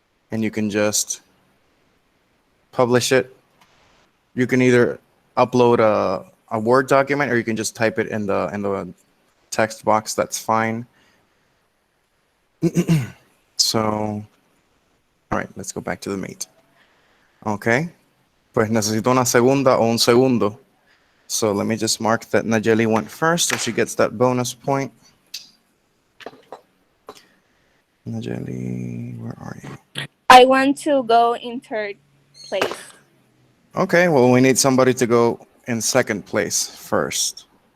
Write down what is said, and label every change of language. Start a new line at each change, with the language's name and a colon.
English: And you can just publish it. You can either upload a Word document or you can just type it in the text box. That's fine. So, all right, let's go back to the meet. Okay.
Spanish: Pues necesito una segunda o un segundo.
English: So let me just mark that Nayeli went first, so she gets that bonus point. Nayeli, where are you? I want to go in 3rd place. Okay, well, we need somebody to go in 2nd place first.